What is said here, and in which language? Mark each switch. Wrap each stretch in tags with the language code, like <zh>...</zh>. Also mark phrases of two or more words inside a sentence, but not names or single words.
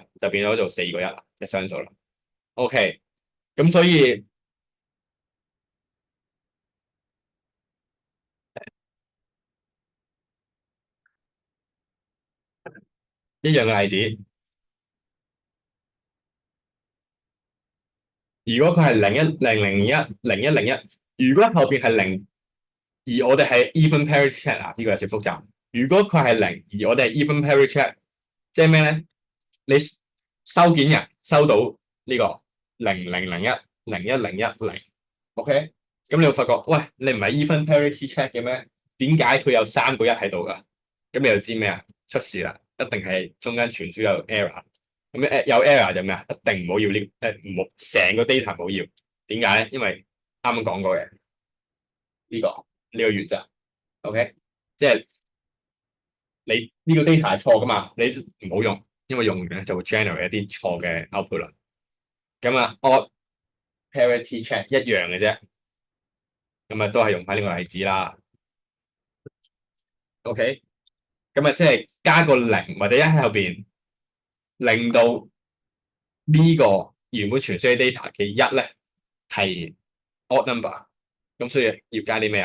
<yue>就變咗做4個一啦，即係雙數啦。OK，咁所以一樣嘅例子，如果佢係0100010101，如果後邊係零，而我哋係</yue> <en>even parity check</en> <yue>啊，呢個有少複雜。如果佢係零，而我哋係</yue> <en>even parity check，</en> <yue>即係咩咧？你收件人收到呢個 00010101，OK？咁你會發覺，喂，你唔係</yue> <en>even parity check</en> <yue>嘅咩？點解佢有3個1喺度㗎？咁你就知咩啊？出事啦，一定係中間傳輸有 error。咁有 error 就咩啊？一定唔好要呢，唔好成個 data 唔好要。點解咧？因為啱啱講過嘅呢個原則，OK？即係你呢個 data 係錯噶嘛，你唔好用，因為用完咧就會 generate 一啲錯嘅 output 啦。咁啊 ，</yue> <en>odd parity check</en> <yue>一樣嘅啫，咁啊都係用翻呢個例子啦。OK？咁啊即係加個0或者1喺後邊，令到呢個原本傳輸 data 嘅1咧係</yue> <en>odd number，</en> <yue>咁所以要加啲咩啊？</yue>